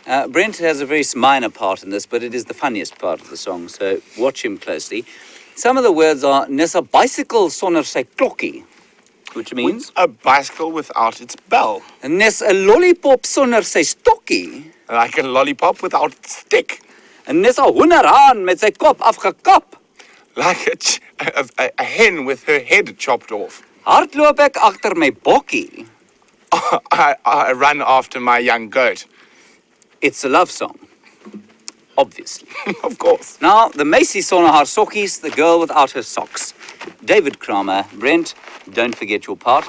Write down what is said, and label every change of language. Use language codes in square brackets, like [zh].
[en] Brent has a very minor part in this, but it is the funniest part of the song, so watch him closely. Some of the words are [af] "Nes 'n bicycle sonder sy klokkie," [en] which means A bicycle without its bell. [af] "Nes 'n lollipop sonder sy stokkie." [en] Like a lollipop without its stick. [af] En nes 'n hoenderhaan met sy kop afgekap. [en] Like a hen with her head chopped off. [af] Hardloop ek agter my bokkie. [en] I run after my young goat. It's a love song, obviously. Of course. Now, the [af] meisie sonder haar sokkies, [en] the girl without her socks. David Kramer, Brent, don't forget your part. It's